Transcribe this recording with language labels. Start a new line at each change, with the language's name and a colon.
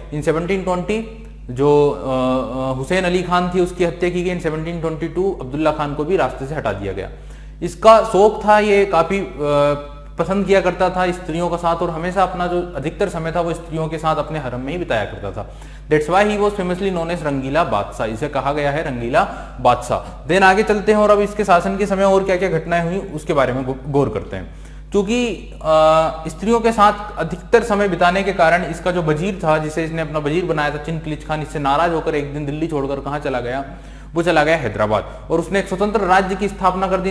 Hindi: इन 1720 जो हुसैन अली खान थी उसकी हत्या की गई। इन 1722 अब्दुल्ला खान को भी रास्ते से हटा दिया गया। इसका शौक था, ये काफी पसंद किया करता था स्त्रियों का साथ, और हमेशा अपना जो अधिकतर समय था वो स्त्रियों के साथ अपने हरम में ही बिताया करता था।
English: That's why he was famously known as Rangila Badshah.
Hindi: इसे कहा गया है रंगीला बादशाह। देन आगे चलते हैं और अब इसके शासन के समय और क्या क्या घटनाएं हुई उसके बारे में गौर करते हैं। क्योंकि स्त्रियों के साथ अधिकतर समय बिताने के कारण इसका जो वजीर था, जिसे इसने अपना वजीर बनाया था, चिनकिलिच खान, इससे नाराज होकर एक दिन दिल्ली छोड़कर कहाँ चला गया, वो चला गया हैदराबाद, और उसने एक स्वतंत्र राज्य की स्थापना कर दी।